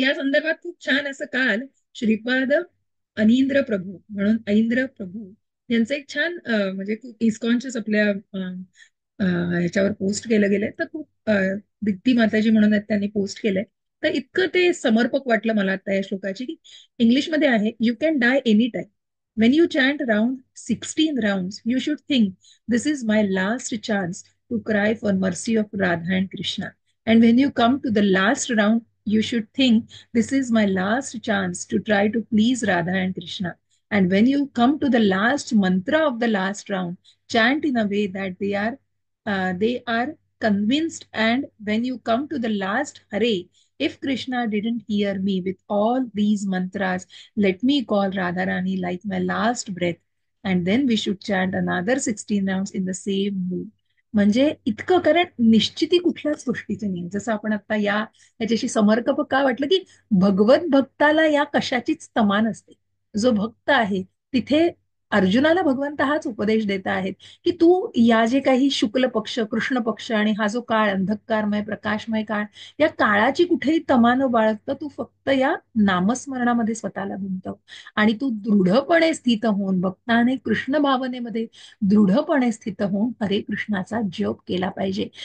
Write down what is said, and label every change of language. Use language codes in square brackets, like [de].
[mr] या संदर्भात खूप छान असं काल श्रीपाद अनिंद्र प्रभू म्हणून ऐंद्र प्रभू यांचं एक छान म्हणजे इस्कॉनच्याच आपल्या ह्याच्यावर पोस्ट केलं गेलंय. तर खूप दीप्ती माताजी म्हणून आहेत त्यांनी पोस्ट केलंय. तर इतकं ते समर्पक वाटलं मला आता या श्लोकाची की इंग्लिशमध्ये आहे. [en] You can die any time. When you chant round 16 rounds, you should think, this is my last chance to cry for mercy of Radha and Krishna. And when you come to the last round, you should think, this is my last chance to try to please Radha and Krishna. And when you come to the last mantra of the last round, chant in a way that they are convinced. And when you come to the last Hare, if Krishna didn't hear me with all these mantras, let me call Radharani like my last breath. And then we should chant another 16 rounds in the same mood. [mr] म्हणजे इतकं, कारण निश्चिती कुठल्याच गोष्टीचं नाही. जसं आपण आता याच्याशी समर्पक का वाटलं की भगवत भक्ताला या कशाचीच तमा नसते. जो भक्त आहे तिथे अर्जुनाला भगवंत हाच उपदेश देत आहेत की तू या जे काही शुक्ल पक्ष, कृष्ण पक्ष आणि हा जो काळ, अंधकारमय प्रकाशमय काळ, या काळाची कुठेही तमा न बाळगता तू फक्त या नामस्मरणामध्ये स्वतःला गुंतव आणि तू दृढपणे स्थित होऊन, भक्ताने कृष्ण भावनेमध्ये दृढपणे स्थित होऊन हरे कृष्णाचा जप केला पाहिजे.